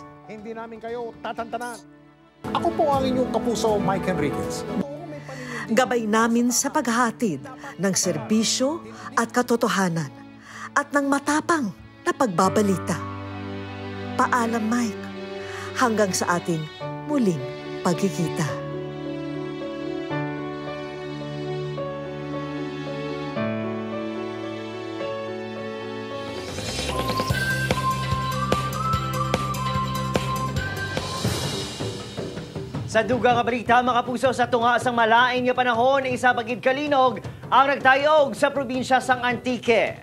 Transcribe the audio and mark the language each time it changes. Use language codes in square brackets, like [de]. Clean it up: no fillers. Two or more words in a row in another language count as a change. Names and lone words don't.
[tl] Hindi namin kayo tatantanan. Ako po ang inyong kapuso, Mike Enriquez. Gabay namin sa paghahatid ng serbisyo at katotohanan at ng matapang na pagbabalita. Paalam, Mike, hanggang sa ating muling pagkikita. [hil] Sa dugang balita, mga puso, sa tunga sang malain nga panahon, isa pagid kalinog ang nagtayog sa probinsya sang Antique.